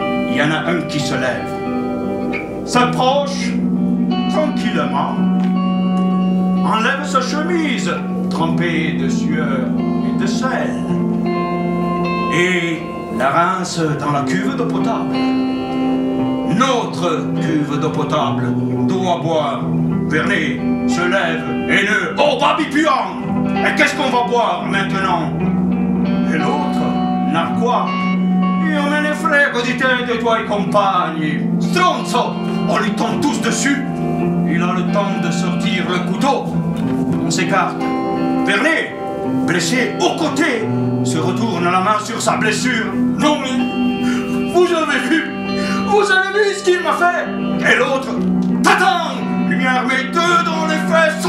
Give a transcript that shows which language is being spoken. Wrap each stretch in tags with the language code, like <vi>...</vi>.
<fr>Il y en a un qui se lève, s'approche tranquillement, enlève sa chemise trempée de sueur et de sel et la rince dans la cuve d'eau potable. Notre cuve d'eau potable, d'eau à boire. Vernet se lève, haineux. Oh, babipuant! Et qu'est-ce qu'on va boire maintenant? Et l'autre, narquois.</fr> <it>Io me ne frego di te,</it> <fr>de toi et</fr> <it>compagni.</it> <fr>Stronzo! On lui tombe tous dessus. Il a le temps de sortir le couteau. On s'écarte. Vernet, blessé au côté, se retourne la main sur sa blessure. Non mais, vous avez vu ce qu'il m'a fait? Et l'autre, tatang, lui a armé 2 dans les fesses.</fr>